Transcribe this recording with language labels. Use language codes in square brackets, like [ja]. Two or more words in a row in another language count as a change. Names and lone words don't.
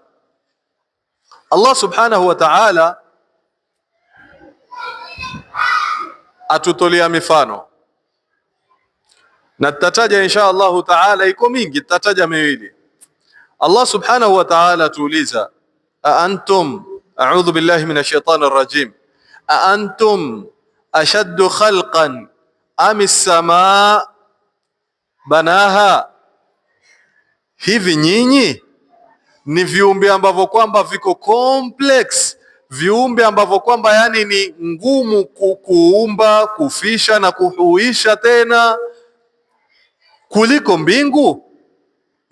[sw] Allah [ar] سبحانه وتعالى [sw] atutolea mifano, na tutataja [ar] إن شاء الله تعالى, [sw] iko mingi, tutataja miwili. Allah [ar] سبحانه وتعالى [sw] tuuliza, [ar] أنتم أعوذ بالله من الشيطان الرجيم أنتم أشد خلقا أم السماء بناها, [sw] hivi nyinyi ni viumbe ambavyo kwamba viko complex, viumbe ambavyo kwamba yani ni ngumu kuumba, kufisha na kuhuisha tena kuliko mbingu?